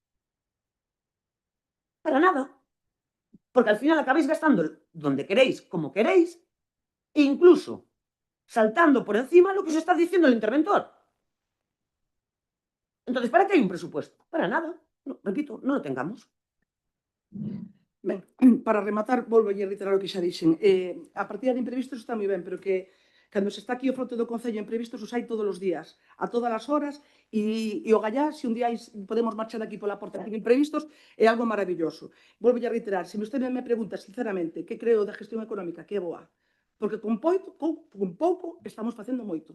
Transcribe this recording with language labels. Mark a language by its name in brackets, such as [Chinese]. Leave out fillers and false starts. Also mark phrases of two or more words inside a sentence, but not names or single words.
[Spanish] Para nada. Porque al final acabáis gastando donde queréis, como queréis, e incluso saltando por encima lo que os está diciendo el interventor. Entonces, ¿para qué hai un presupuesto? Para nada. No, repito, non lo tengamos. [Galician] Ben, para rematar, volvo a reiterar o que xa dixen. A partida de imprevistos está moi ben, pero que cando se está aquí o frote do Concello imprevistos os hai todos os días, a todas as horas, e o gallá, se un día podemos marchar aquí pola porta sin imprevistos, é algo maravilloso. Volvo a reiterar, se vostede me pregunta sinceramente que creo da gestión económica, que é boa, porque con pouco estamos facendo moito.